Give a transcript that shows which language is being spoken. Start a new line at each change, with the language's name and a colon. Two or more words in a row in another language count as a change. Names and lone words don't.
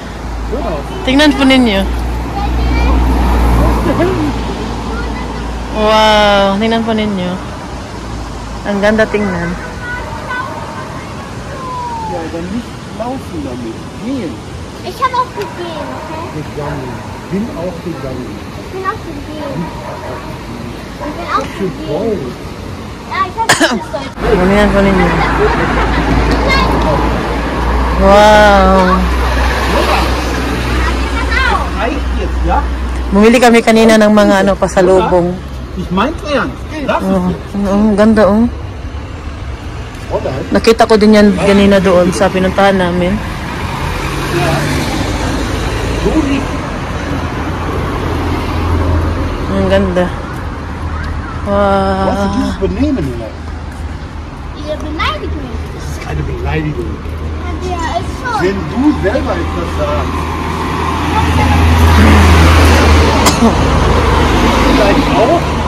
Filipino: Tingnan po ninyo. Wow, tingnan po ninyo. Ang ganda tingnan.
German: Ja, aber nicht laufen damit. Gehen. Ich habe auch gesehen, okay? Gegangen. Bin auch gegangen. Ich bin auch gesehen. Ich bin auch gesehen. Ja, ich habe gesehen.
Filipino: Tingnan po ninyo. Wow. Bumili kami kanina ng mga ano pasalubong.
German: Ich mein's ernst.
Filipino: Ang ganda oh. Nakita ko din yan kanina doon sa pinuntahan namin. Ang ganda. Wow.
German: Was ist dieses Benehmen hier? Ihr beleidigt mich. Das ist keine Beleidigung. Ja, ist schon. Wenn du selber etwas sagst. Vielleicht auch?